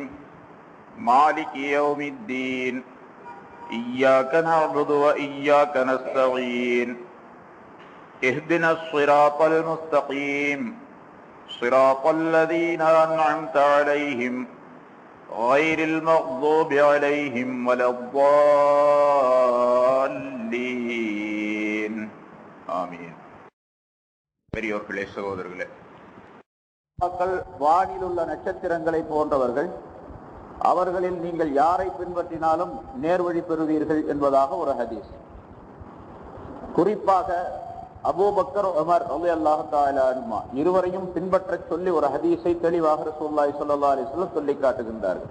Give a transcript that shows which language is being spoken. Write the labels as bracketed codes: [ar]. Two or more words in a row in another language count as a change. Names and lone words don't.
[ar] مالك يوم الدين إياك نعبد وإياك نستعين اهدنا الصراط المستقيم صراط الذين أنعمت عليهم غير المغضوب عليهم ولا الضالين آمين. [ta] பெரியோர்களே, சகோதரர்களே, மக்கள் வானில் உள்ள நட்சத்திரங்களை போன்றவர்கள், அவர்களில் நீங்கள் யாரை பின்பற்றினாலும் நேர்வழி பெறுவீர்கள் என்பதாக ஒரு ஹதீஸ். குறிப்பாக அபூபக்கர், உமர் ரலியல்லாஹு தஆலா அன்ஹுமா இருவரையும் பின்பற்ற சொல்லி ஒரு ஹதீஸை தெளிவாக ரசூலுல்லாஹி ஸல்லல்லாஹு அலைஹி வஸல்லம் சொல்லி காட்டுகின்றார்கள்.